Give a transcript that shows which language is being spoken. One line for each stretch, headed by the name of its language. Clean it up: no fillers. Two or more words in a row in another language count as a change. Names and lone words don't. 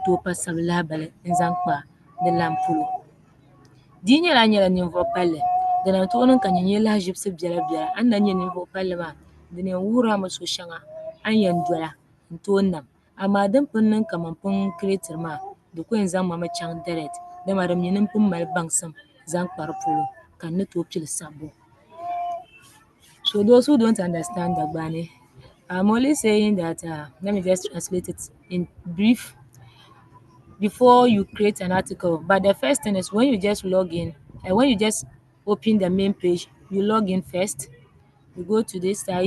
Dagbani: tooi pa sabi lahabali n-zaŋ kpa di lan polo di yi nyɛla a nyɛla ninvuɣ' palli di na tooi niŋ ka nya nyɛ lahaʒibisi biɛla biɛla a ni lan nyɛ ninvuɣ' palli maa di na yɛn wuhirila mi so shɛŋa a ni yɛn dola n-tooi nam amaa din pun niŋ kaman pun kireetiri maa di ku yɛn zaŋ ma mi chaŋ direct dama di mi ni pun mali baŋsim zaŋ kpa di polo ka di ni tooi pili sabbu.
English: So those who don't understand Dagbani, I'm only saying that, let me just translate it in brief. Before you create an article, but the first thing is when you just log in, and when you just open the main page, you log in first, you go to this side.